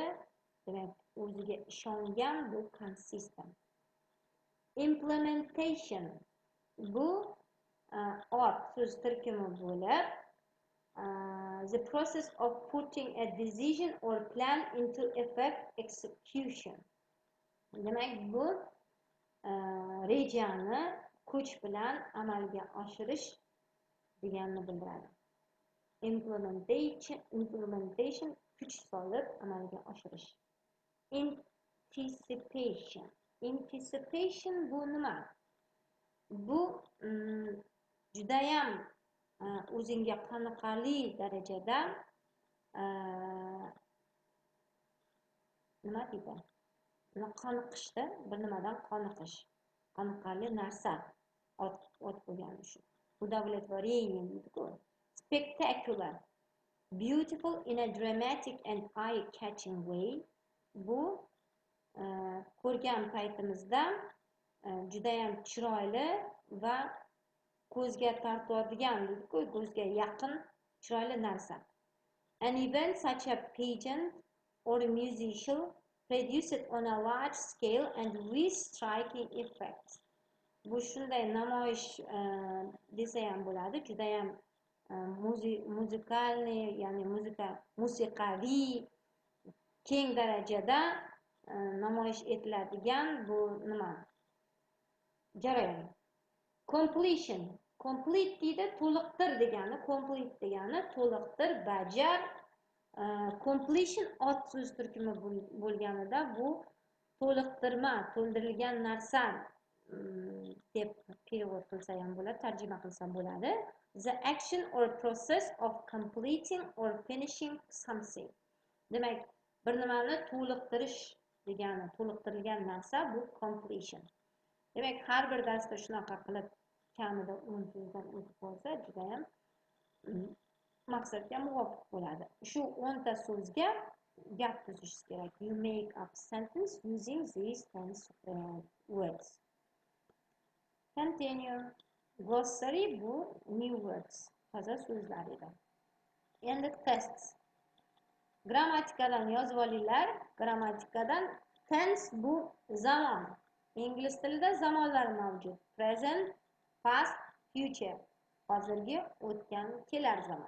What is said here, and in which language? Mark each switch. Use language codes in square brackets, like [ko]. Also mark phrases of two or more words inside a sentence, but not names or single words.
[uz] Demak, o'ziga ishongan bu consistent. Implementation bu so'z turkumi bo'lib, [en] the process of putting a decision or plan into effect, execution. [uz] Demak, bu rejani kuch bilan amalga oshirish deganini bildiradi. Implementation kuch solib amalga oshirish. Anticipation bu nima? Bu judayam o'zingga qoniqarli darajada nima deydi? Qoniqishda, bir nimadan qoniqish. Qoniqarli narsa ot bo'lgani shu. Удовлетворение deydi-ku. [en] Spectacular. Beautiful in a dramatic and eye-catching way. [uz] Bu ko'rgan paytimizda judayam chiroyli va ko'zga tortadigan, deydi-ku, ko'zga yaqin chiroyli narsa. [en] An event such as a pageant or a musical produced on a large scale and with striking effects. [uz] Bu shunday namoyish desa ham bo'ladi, judayam muzikalniy, ya'ni musiqaviy keng darajada namoyish etiladigan bu nima? Jarayon. Completion. Complete deydi, to'liqtir degani, complete degani to'liqtir, bajar. Completion ot so'z turkumi bo'lganida bu to'liqtirma, to'ldirilgan narsa deb перевод qilsa ham bo'ladi, tarjima qilsa bo'ladi. [en] The action or process of completing or finishing something. [uz] Demak, bir nimani to'liqtirish degani, to'liqtirilgan narsa bu completion. Demak, har bir darsda shunaqa qilib kamida 10 so'zdan o'tib qolsa, juda ham maqsadga muvofiq bo'ladi. Shu 10 ta so'zga gap tuzishingiz kerak. [en] You make up sentence using these 10 words. [uz] Continue. Glossary bu [en] new words, [uz] toza so'zlar edi. Endi tests. Grammatikadan yozib olinglar. Grammatikadan Tense bu zamon. Ingliz tilida zamonlar mavjud. [en] Present, past, future. [uz] Hozirgi, o'tgan, kelar zaman.